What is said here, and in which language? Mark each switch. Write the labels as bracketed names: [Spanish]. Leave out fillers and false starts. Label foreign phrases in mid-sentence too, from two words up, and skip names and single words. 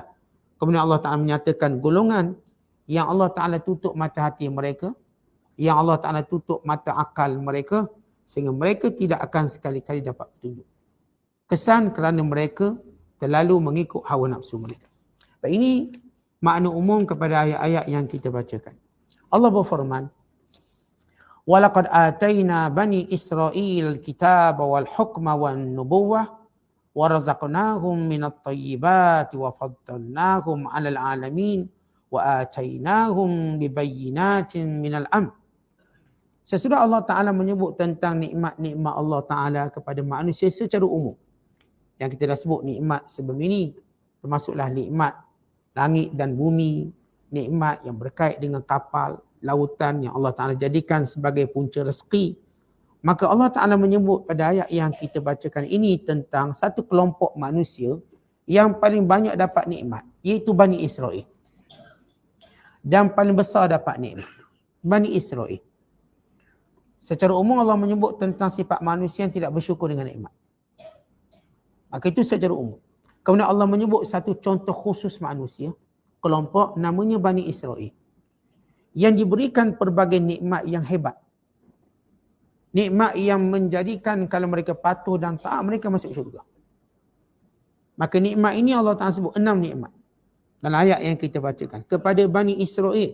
[Malay] Kemudian Allah Ta'ala menyatakan golongan yang Allah Ta'ala tutup mata hati mereka, yang Allah Ta'ala tutup mata akal mereka, sehingga mereka tidak akan sekali-kali dapat petunjuk. Kesan kerana mereka terlalu mengikut hawa nafsu mereka. Baik, ini makna umum kepada ayat-ayat yang kita bacakan. Allah berfirman, [Arabic] وَلَقَدْ آتَيْنَا بَنِي إِسْرَائِيلَ الْكِتَابَ وَالْحُكْمَ وَالنُّبُوَّةَ وَرَزَقْنَاهُمْ مِنَ الطَّيِّبَاتِ وَفَضَّلْنَاهُمْ عَلَى الْعَالَمِينَ وَآتَيْنَاهُمْ بِبَيِّنَاتٍ مِنَ الْأَمْرِ. [Malay] Sesudah Allah Ta'ala menyebut tentang nikmat-nikmat Allah Ta'ala kepada manusia secara umum. Yang kita dah sebut nikmat sebelum ini, termasuklah nikmat langit dan bumi, nikmat yang berkait dengan kapal, lautan yang Allah Ta'ala jadikan sebagai punca rezeki. Maka Allah Ta'ala menyebut pada ayat yang kita bacakan ini tentang satu kelompok manusia yang paling banyak dapat nikmat, iaitu Bani Israel. Dan paling besar dapat nikmat, Bani Israel. Secara umum Allah menyebut tentang sifat manusia yang tidak bersyukur dengan nikmat. Maka itu secara umum. Kemudian Allah menyebut satu contoh khusus manusia, kelompok namanya Bani Israel, yang diberikan pelbagai nikmat yang hebat. Nikmat yang menjadikan kalau mereka patuh dan taat, mereka masuk syurga. Maka nikmat ini Allah Ta'ala sebut 6 nikmat dalam ayat yang kita bacakan kepada Bani Israel.